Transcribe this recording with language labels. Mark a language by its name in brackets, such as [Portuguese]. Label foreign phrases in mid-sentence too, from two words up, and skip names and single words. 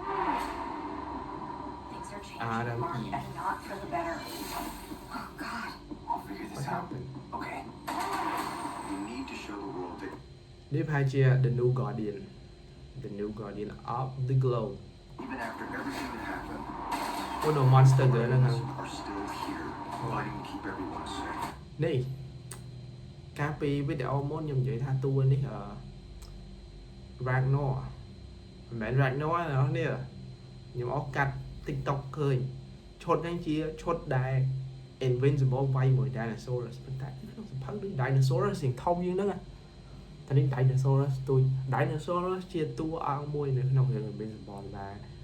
[English] Things are changing, Adam. Mark, and not for the better. Oh, God. I'll figure what this out. happened Okay. You need to show the world that [Khmer] នេះប្រហែលជា [English] the new guardian of the globe even after everything that happened, អូ no monster girl ហ្នឹង are still here, fighting to keep everyone safe. [Khmer] នេះកាលពីវីដេអូមុនខ្ញុំនិយាយថាតួនេះRagnar មិនមែន Ragnar ណានេះខ្ញុំអស់កាត់ TikTok ឃើញឈុតហ្នឹងជាឈុតដែល Invincible វាយមួយ Dinosaurus ប៉ុន្តែក្នុងសភៅដូច Dinosaurus រៀងធំជាងហ្នឹងតែនេះ Dinosaurus ទូច Dinosaurus ជាតួអង្គមួយនៅក្នុងរឿង Invincible ដែល